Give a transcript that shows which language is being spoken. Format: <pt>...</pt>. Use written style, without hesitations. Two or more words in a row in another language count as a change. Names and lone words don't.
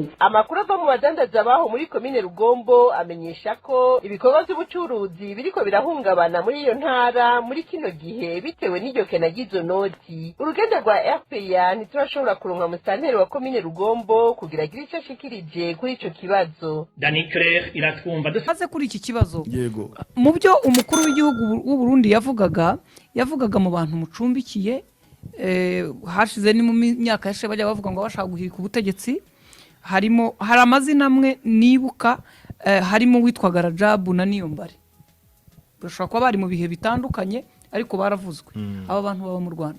<rn>Amakuru ava mu badandaza baho muri komine Rugombo amenyesha ko ibikorwa by'ubucuruzi biriko birahungabana muri iyo ntara muri kino gihe bitewe n'iryo kena ry'izo noti. Urugendo rwa RPA ntiturashobora kuronka musanteri wa komine Rugombo kugira agire icyo ashikirije kuri ico kibazo. Dani Claire iratwumva. Dusaze kuri iki kibazo. Yego. Mu byo umukuru w'igihugu w'u Burundi yavugaga mu bantu mucumbikiye hashize ni mu myaka yashe bajya bavuga ngo bashaka guhirika ubutegetsi, hari amazina amwe nibuka, harimo witwaga Rajabu na Niyombare. Bashobora kuba bari mu bihe bitandukanye ariko baravuzwe. Aba bantu baba mu Rwanda.</rn>